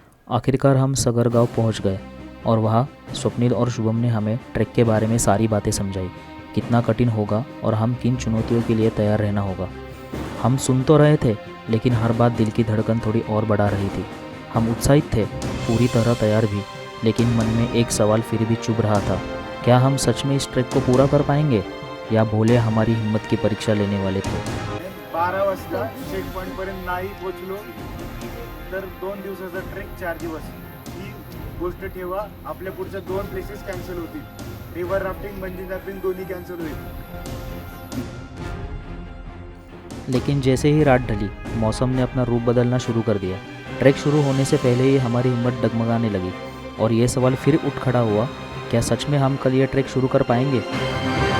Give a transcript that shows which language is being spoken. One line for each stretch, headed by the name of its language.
Hindi: आखिरकार हम सगर गांव पहुँच गए और वहाँ स्वप्निल और शुभम ने हमें ट्रैक के बारे में सारी बातें समझाई, कितना कठिन होगा और हम किन चुनौतियों के लिए तैयार रहना होगा। हम सुन तो रहे थे, लेकिन हर बात दिल की धड़कन थोड़ी और बढ़ा रही थी। हम उत्साहित थे, पूरी तरह तैयार भी, लेकिन मन में एक सवाल फिर भी चुभ रहा था, क्या हम सच में इस ट्रैक को पूरा कर पाएंगे या भोले हमारी हिम्मत की परीक्षा लेने वाले थे।
Marathi: 12 वाजता चेक पॉईंट पर्यंत नाही पोहोचलो तर 2 दिवसाचा ट्रेक 4 दिवस ही गोष्ट ठेवा। आपल्या पुढच्या 2 प्लेसेस कॅन्सल होतील, रिव्हर राफ्टिंग, बंजी जंपिंग दोन्ही कॅन्सल होईल।
Hindi: लेकिन जैसे ही रात ढली, मौसम ने अपना रूप बदलना शुरू कर दिया। ट्रैक शुरू होने से पहले ही हमारी हिम्मत डगमगाने लगी और ये सवाल फिर उठ खड़ा हुआ, क्या सच में हम कल ये ट्रैक शुरू कर पाएंगे।